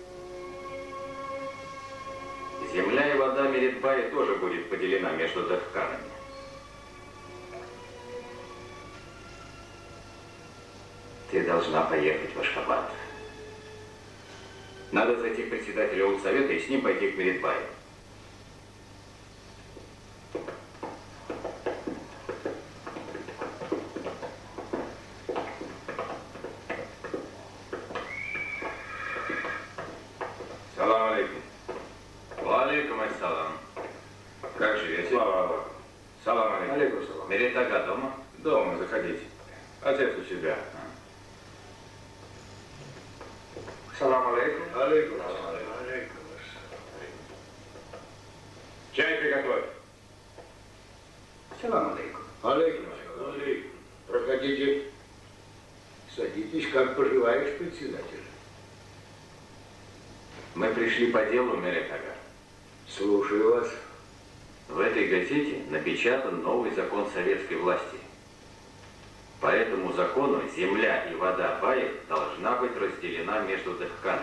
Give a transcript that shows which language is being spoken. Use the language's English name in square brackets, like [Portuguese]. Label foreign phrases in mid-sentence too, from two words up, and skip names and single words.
[Russian] Земля и вода Меретбая тоже будет поделена между дахканами. Ты должна поехать в Ашхабад. Надо зайти к председателю Улсовета и с ним пойти к Меретбаю. [Arabic] سلام عليكم. عليكم السلام. [Russian] Как живете? Слава Аллаху. [Arabic] سلام عليكم. عليكم سلام. [Russian] Меретага дома? Дома, заходите. Отец у себя. [Arabic] سلام عليكم. عليكم. Алейкум. [Russian] Чай приготовь. [Arabic] سلام عليكم. عليكم. عليكم. [Russian] Проходите. Садитесь, как поживаешь, председатель. Мы пришли по делу, Меретага. Слушаю вас. В этой газете напечатан новый закон советской власти. По этому закону земля и вода баев должна быть разделена между дахканами.